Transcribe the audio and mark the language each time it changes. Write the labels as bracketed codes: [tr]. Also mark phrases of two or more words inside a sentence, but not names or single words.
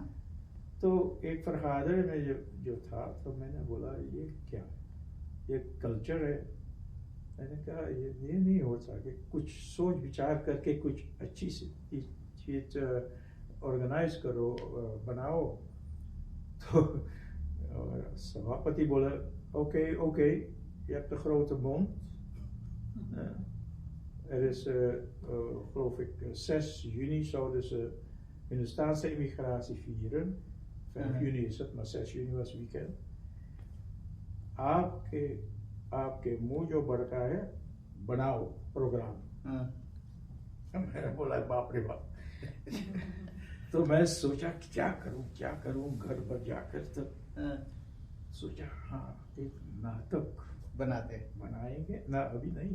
[hns] तो एक फरहादर में जो था, तो मैंने बोला ये क्या, ये कल्चर है। मैंने कहा ये नहीं हो सके, कुछ सोच विचार करके कुछ अच्छी सी चीज ऑर्गेनाइज करो, बनाओ। तो सभापति बोला [nl] oké, je hebt een grote mond. Er is, geloof ik, 6 juni zouden ze Hindustaanse immigratie vieren. 5 juni is het, maar 6 juni was weekend. [hns] आपके मुंह जो बड़का है, बनाओ प्रोग्राम। मैंने बोला बाप रे बाप। तो मैं सोचा क्या करूं घर पर जाकर। तो सोचा हाँ, एक नाटक बनाएंगे ना, अभी नहीं।